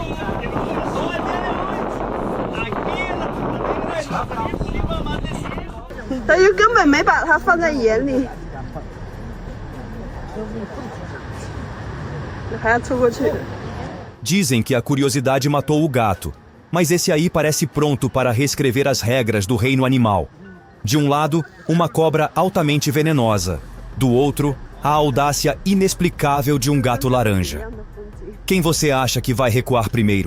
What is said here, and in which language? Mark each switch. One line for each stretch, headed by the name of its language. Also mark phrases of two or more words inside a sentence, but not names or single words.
Spanish: Que nos pasó el día de hoy. Aquí en la Punta Negra de Lima, más de 100.
Chinese: 但是根本没把它放在眼里，还要凑过去。
Portuguese: Dizem que a curiosidade matou o gato, mas esse aí parece pronto para reescrever as regras do reino animal. De um lado, uma cobra altamente venenosa. Do outro, a audácia inexplicável de um gato laranja. Quem você acha que vai recuar primeiro?